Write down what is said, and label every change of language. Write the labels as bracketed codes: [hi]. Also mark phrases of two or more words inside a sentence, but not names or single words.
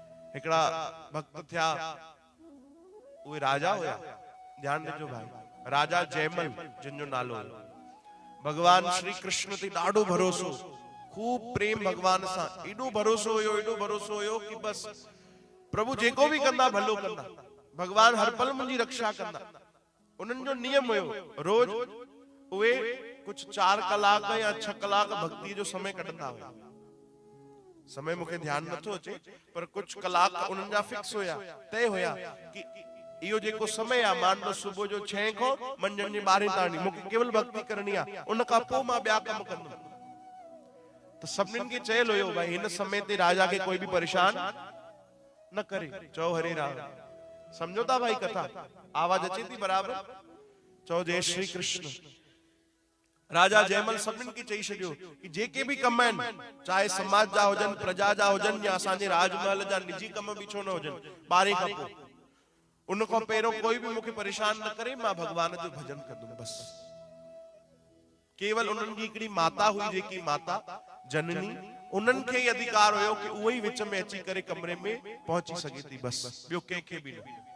[sd] हिकड़ा भक्त थिया, उहे राजा हुया। ध्यान ॾिजो भाई, राजा जयमल जिन जो नालो हो। भगवान श्री कृष्ण ते ॾाढो भरोसो, खूब प्रेम भगवान सां, एॾो भरोसो हुयो, एॾो भरोसो हुयो कि बस प्रभु जेको भी कंदा भलो कंदा, भगवान हर पल मुंहिंजी रक्षा कंदा। उन्हनि जो नियम हुयो, रोज उहे कुछ 4 कलाक या 6 कलाक भक्ति जो समय कढंदा हुया। समय मूंखे ध्यान नथो अचे, पर कुछ कलाक उन्हनि जा फिक्स हुया, तय हुया कि इहो जेको समय आ, [hi] मान लो [sd] सुबुह जो 6 खां मंझंदि जे 12 ताणी मूंखे केवल भक्ति करणी आ, उन खां पोइ मां ॿिया कम कंदुमि। त सभिनीनि खे चयल हुयो भाई हिन समय ते राजा खे कोई बि परेशान न करे। चओ हरे राम। समझो था भाई कथा? आवाज अचे थी बराबर? चओ जय श्री कृष्ण। राजा जयमल सभिनीनि खे चई छॾियो कि जेके भी कम आहिनि, चाहे समाज जा हुजनि, प्रजा जा हुजनि या असांजे राजमहल जा निजी कम भी छो न हुजनि, 12 खां पोइ उन खां पहिरियों कोई भी मूंखे परेशान न करे, मां भगवान जो भजन कंदुमि बस। केवल उन्हनि जी हिकिड़ी माता हुई, जेकी माता जननी, उन्हनि खे ही अधिकार हुयो कि उहे ही विच में अची करे कमरे में पहुची सघे थी, बस ॿियो कंहिंखे भी न।